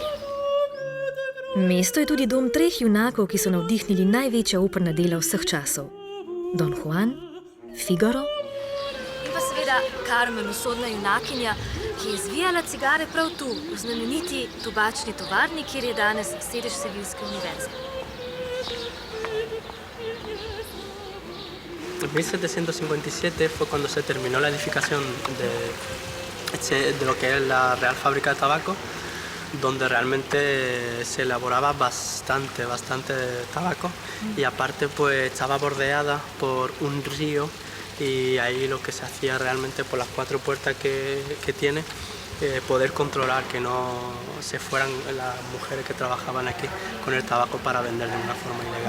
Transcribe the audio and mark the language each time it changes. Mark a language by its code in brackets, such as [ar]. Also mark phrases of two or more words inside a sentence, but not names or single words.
[sl] Mesto je tudi dom 3 junakov, ki so navdihnili največja operna dela vseh časov. Don Juan, Figaro In pa seveda Carmen, usodna junakinja, ki je zvijala cigare prav tu, v znameniti tobačni tovarni, kjer je danes sedež Seviljske univerze. [es] En 1757 fue cuando se terminó la edificación de lo que es la Real Fábrica de Tabaco, donde realmente se elaboraba bastante tabaco y aparte pues estaba bordeada por un río y ahí lo que se hacía realmente por las 4 puertas que tiene, poder controlar que no se fueran las mujeres que trabajaban aquí con el tabaco para vender de una forma ilegal.